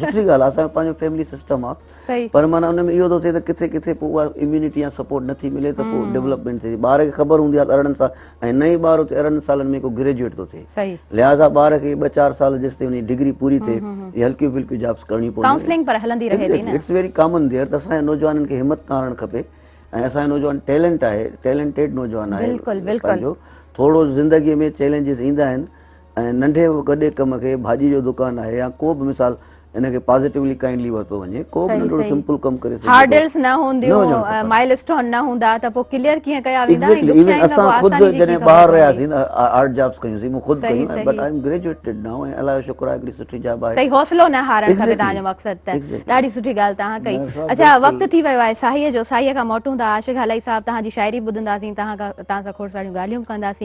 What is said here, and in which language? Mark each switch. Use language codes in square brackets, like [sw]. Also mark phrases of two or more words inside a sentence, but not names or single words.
[sd] सुठी ॻाल्हि आहे, असांजो पंहिंजो [en] family system [sd] आहे, पर माना उन में इहो थो थिए त किथे किथे पोइ उहा इम्यूनिटी या सपोर्ट नथी मिले, त पोइ डेवलपमेंट थिए थी। ॿार खे ख़बर हूंदी आहे त 18 साल, ऐं नई ॿार हुते 18 सालनि में को ग्रेजुएट थो थिए, लिहाज़ा ॿार खे 2-4 साल जेसिताईं उनजी डिग्री पूरी थिए, इहे हल्कियूं फुल्कियूं जॉब्स करणी पवंदी। [en] It's very common there. [sd] त असांजे नौजवाननि खे हिमत न हारणु खपे, ऐं असांजो नौजवान टैलेंट आहे, टैलेंटेड नौजवान आहे पंहिंजो। थोरो ज़िंदगीअ में चैलेंजिस ईंदा आहिनि, ऐं नंढे वॾे कम खे, भाॼी जो दुकानु आहे या को बि मिसाल, इनखे [en] positively kindly [sd] वरितो वञे, को बि नंढो सिंपल कमु करे सघे। हार्डल्स न हूंदियूं, माइलस्टोन न हूंदा, त पोइ क्लियर कीअं कया वेंदा। इवन असां ख़ुदि जॾहिं ॿाहिरि रहियासीं न, [en] art jobs [sd] कयूंसीं, मूं ख़ुदि कयूं, [en] But I am graduated now, [sd] ऐं अलाह जो शुक्र आहे हिकिड़ी सुठी जॉब आहे। सही, हौसलो न हारणु खपे तव्हांजो मक़सदु। त ॾाढी सुठी ॻाल्हि तव्हां कई। अच्छा, वक़्तु थी वियो आहे साईअ जो, साईअ खां मोटूं था। आशिक़ हलाई साहिबु, तव्हांजी शाइरी ॿुधंदासीं, तव्हां सां खोड़ सारियूं ॻाल्हियूं कंदासीं।